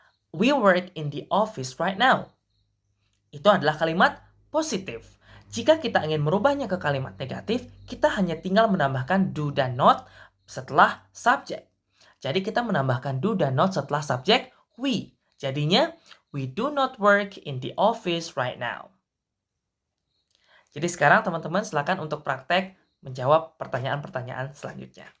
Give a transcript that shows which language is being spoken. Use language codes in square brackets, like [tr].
[en] We work in the office right now. [id] Itu adalah kalimat positif. Jika kita ingin merubahnya ke kalimat negatif, kita hanya tinggal menambahkan do dan not setelah subjek. Jadi kita menambahkan do dan not setelah subjek [en] we. [id] Jadinya, [en] we do not work in the office right now. [id] Jadi sekarang teman-teman silakan untuk praktek menjawab pertanyaan-pertanyaan selanjutnya.